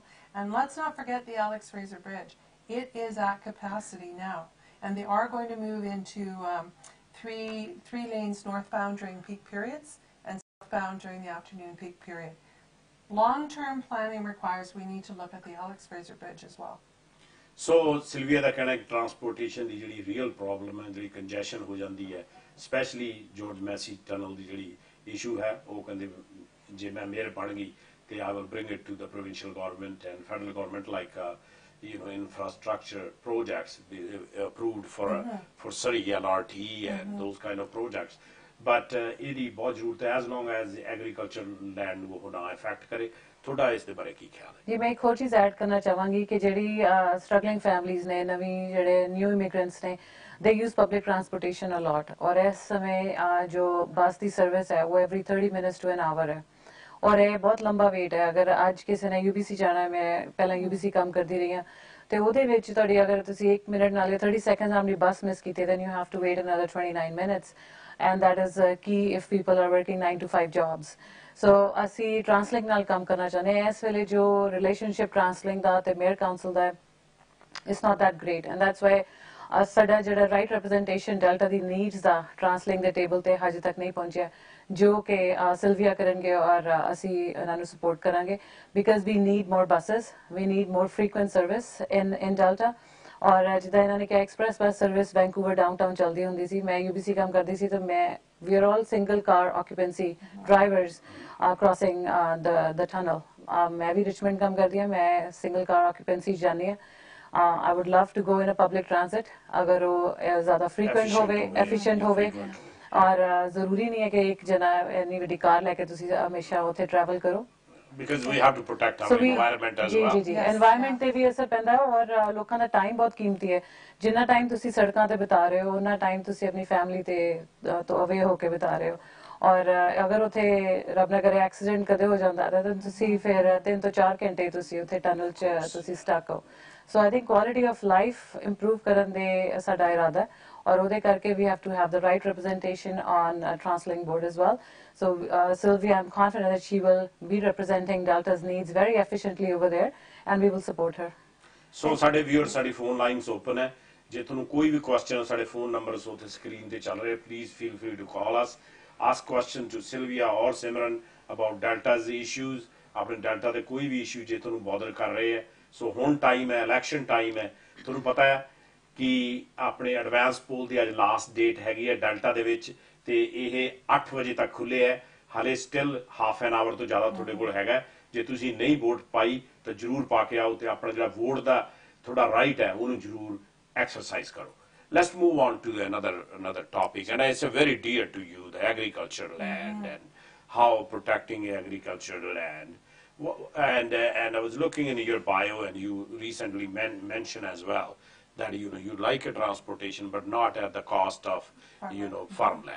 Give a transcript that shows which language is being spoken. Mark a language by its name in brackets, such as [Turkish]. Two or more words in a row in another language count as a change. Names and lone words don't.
[English] And let's not forget the Alex Fraser Bridge. It is at capacity now, and they are going to move into three lanes northbound during peak periods and southbound during the afternoon peak period. Long-term planning requires we need to look at the Alex Fraser Bridge as well. [Punjabi] So Sylvia ਦਾ ਕਹਿਣਾ transportation ਦੀ ਜਿਹੜੀ [English] real problem [Punjabi] ਹੈ, ਜਿਹੜੀ congestion ਹੋ ਜਾਂਦੀ ਹੈ, [English] especially George Massey tunnel [Punjabi] ਦੀ ਜਿਹੜੀ issue ਹੈ, ਉਹ ਕਹਿੰਦੇ ਜੇ ਮੈਂ ਮੇਅਰ ਬਣ ਗਈ ਤੇ [English] I will bring it to the provincial government and federal government, like infrastructure projects approved for Surrey LRT and those kind of projects. [Punjabi] But ਇਹਦੀ ਬਹੁਤ ਜ਼ਰੂਰਤ ਹੈ, [English] as long as agriculture land [Punjabi] ਉਹ ਨਾ [English] affect ਕਰੇ. [Punjabi] ਤੁਹਾਡਾ ਇਸ ਦੇ ਬਾਰੇ ਕੀ ਖਿਆਲ ਹੈ? ਜੀ ਮੈਂ ਇੱਕ ਹੋਰ ਚੀਜ਼ ਐਡ ਕਰਨਾ ਚਾਹਾਂਗੀ ਕਿ ਜਿਹੜੀ [English] struggling families [Punjabi] ਨੇ, ਨਵੀਂ ਜਿਹੜੇ [English] new immigrants [Punjabi] ਨੇ, [English] they use public transportation a lot, [Hindi] और इस समय जो बस की सर्विस है वो [English] every 30 minutes to an hour [Hindi] है, और ये बहुत लंबा वेट है। अगर आज किसी ने UBC जाना है, मैं पहला UBC काम करती रही हाँ, तो [Punjabi] ਉਹਦੇ ਵਿੱਚ ਤੁਹਾਡੀ ਅਗਰ ਤੁਸੀਂ 1 ਮਿੰਟ ਨਾਲ 30 seconds ਆਪਣੀ ਬੱਸ ਮਿਸ ਕੀਤੀ, [English] then you have to wait another 29 minutes, and that is key if people are working 9 to 5 jobs. [Punjabi] So ਅਸੀਂ ਟਰਾਂਸਲਿੰਕ ਨਾਲ ਕੰਮ ਕਰਨਾ ਚਾਹੁੰਦੇ ਹਾਂ। ਇਸ ਵੇਲੇ ਜੋ ਰਿਲੇਸ਼ਨਸ਼ਿਪ ਟਰਾਂਸਲਿੰਕ ਦਾ ਤੇ [English] mayor council [Punjabi] ਦਾ [English] it's not that great, and that's why [Punjabi] ਸਾਡਾ ਜਿਹੜਾ [English] right representation [Punjabi] ਡੈਲਟਾ ਦੀ ਨੀਡਸ ਦਾ ਟਰਾਂਸਲਿੰਕ ਦੇ ਟੇਬਲ ਤੇ ਹਜੇ ਤੱਕ ਨਹੀਂ ਪਹੁੰਚਿਆ, ਜੋ ਕਿ ਸਿਲਵੀਆ ਕਰਨਗੇ ਔਰ ਅਸੀਂ ਇਹਨਾਂ ਨੂੰ ਸਪੋਰਟ ਕਰਾਂਗੇ, [English] because we need more buses, we need more frequent service in Delta. [Punjabi] ਔਰ ਜਿੱਦਾਂ ਇਹਨਾਂ ਨੇ ਕਿਹਾ [English] express bus service [Punjabi] ਵੈਂਕੂਵਰ ਡਾਊਨਟਾਊਨ ਚੱਲਦੀ ਹੁੰਦੀ ਸੀ, ਮੈਂ UBC ਕੰਮ ਕਰਦੀ ਸੀ, ਤਾਂ ਮੈਂ [English] we are all single car occupancy drivers crossing the tunnel. [Hindi] मैं भी रिचमंड काम करती हूँ, मैं [English] single car occupancy [Hindi] जानी है। [English] I would love to go in a public transit [Hindi] अगर वो ज़्यादा frequent होवे, efficient होवे, और ज़रूरी नहीं है कि एक जना इतनी बड़ी कार लेके तुसी हमेशा उसे travel करो। [English] Because we have to protect our environment as well. [Punjabi] जी environment ਤੇ ਵੀ ਅਸਰ ਪੈਂਦਾ ਹੈ, ਔਰ ਲੋਕਾਂ ਦਾ ਟਾਈਮ ਬਹੁਤ ਕੀਮਤੀ ਹੈ। ਜਿੰਨਾ ਟਾਈਮ ਤੁਸੀਂ ਸੜਕਾਂ ਤੇ ਬਿਤਾ ਰਹੇ ਹੋ, ਉਹਨਾਂ ਟਾਈਮ ਤੁਸੀਂ ਆਪਣੀ ਫੈਮਿਲੀ ਤੇ ਤੋਂ ਅਵੇ ਹੋ ਕੇ ਬਿਤਾ ਰਹੇ ਹੋ, ਔਰ ਅਗਰ ਉਥੇ ਰੱਬ ਨਾ ਕਰੇ ਐਕਸੀਡੈਂਟ ਕਦੇ ਹੋ ਜਾਂਦਾ ਤਾਂ ਤੁਸੀਂ ਫਿਰ 3 ਤੋਂ 4 ਘੰਟੇ ਤੁਸੀਂ ਉਥੇ ਟਨਲ 'ਚ ਤੁਸੀਂ ਸਟਕ ਹੋ। [English] so I think quality of life improve [Punjabi] ਕਰਨ ਦੇ ਸਾਡਾ ਇਰਾਦਾ ਹੈ, और ਉਹਦੇ ਕਰਕੇ [English] we have to have the right representation on TransLink board as well. So Sylvia, I'm confident that she will be representing Delta's needs very efficiently over there, and we will support her. [Punjabi] So ਸਾਡੇ viewers, ਸਾਡੀ [English] phone lines open [Punjabi] ਹੈ, ਜੇ ਤੁਹਾਨੂੰ ਕੋਈ ਵੀ question ਸਾਡੇ [English] phone numbers [Punjabi] ਉੱਥੇ screen ਤੇ ਚੱਲ ਰਹੇ, [English] please feel free to call us, ask question to Sylvia or Simran about Delta's issues, [Punjabi] ਆਪਣੇ Delta ਦੇ ਕੋਈ ਵੀ issue ਜੇ ਤੁਹਾਨੂੰ bother ਕਰ ਰਹੇ ਹੈ। So ਹੁਣ time ਹੈ, [English] election time [Punjabi] ਹੈ, ਤੁਹਾਨੂੰ ਪਤਾ ਹੈ ਕਿ ਆਪਣੇ [English] advance poll [Punjabi] ਦੀ ਅੱਜ [English] last date [Punjabi] ਹੈਗੀ ਹੈ ਡੈਲਟਾ ਦੇ ਵਿੱਚ, ਤੇ ਇਹ 8 ਵਜੇ ਤੱਕ ਖੁੱਲੇ ਹੈ, ਹਾਲੇ [English] still half an hour [Punjabi] ਤੋਂ ਜ਼ਿਆਦਾ ਤੁਹਾਡੇ ਕੋਲ ਹੈਗਾ। ਜੇ ਤੁਸੀਂ ਨਹੀਂ ਵੋਟ ਪਾਈ ਤਾਂ ਜ਼ਰੂਰ ਪਾ ਕੇ ਆਓ, ਤੇ ਆਪਣਾ ਜਿਹੜਾ ਵੋਟ ਦਾ ਤੁਹਾਡਾ ਰਾਈਟ ਹੈ ਉਹਨੂੰ ਜ਼ਰੂਰ ਐਕਸਰਸਾਈਜ਼ ਕਰੋ। [English] Let's move on to another topic, and it's a very dear to you, the agricultural land and how protecting agricultural land. And I was looking in your bio, and you recently mentioned as well that you like a transportation, but not at the cost of farmland.